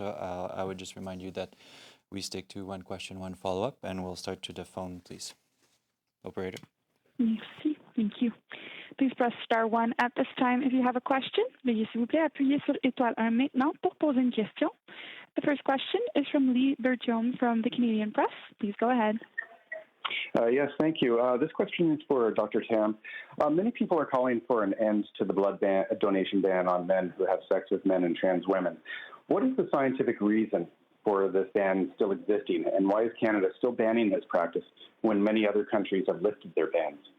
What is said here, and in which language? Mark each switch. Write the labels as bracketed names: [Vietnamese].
[English] I would just remind you that we stick to one question, one follow-up, and we'll start to the phone, please. Operator. Merci. Thank you. Please press star 1 at this time if you have a question. [French] Veuillez s'il vous plaît appuyer sur étoile 1 maintenant pour poser une question. [English] The first question is from Lee Bertium from the Canadian Press. Please go ahead. Yes, thank you. This question is for Dr. Tam. Many people are calling for an end to the blood donation ban on men who have sex with men and trans women. What is the scientific reason for this ban still existing, and why is Canada still banning this practice when many other countries have lifted their bans?